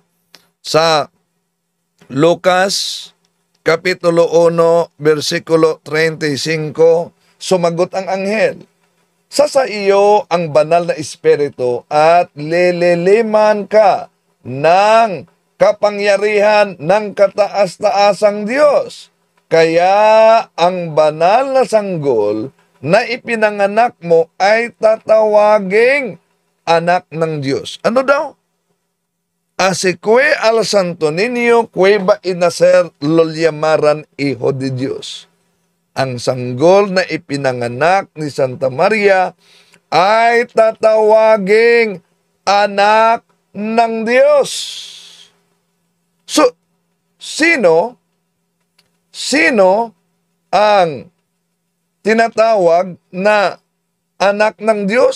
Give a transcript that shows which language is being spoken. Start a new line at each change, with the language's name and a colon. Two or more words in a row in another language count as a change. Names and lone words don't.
Filipino: Sa Lucas Kapitulo 1, versikulo 35, sumagot ang anghel, sa iyo ang banal na espiritu at lililiman ka ng kapangyarihan ng kataas-taasang Diyos. Kaya ang banal na sanggol na ipinanganak mo ay tatawaging anak ng Diyos. Ano daw?
Spanish: Así al santo niño que va a nacer lo llamaran hijo de Dios.
Filipino: Ang sanggol na ipinanganak ni Santa Maria ay tatawaging anak ng Diyos. So, sino ang tinatawag na anak ng Diyos?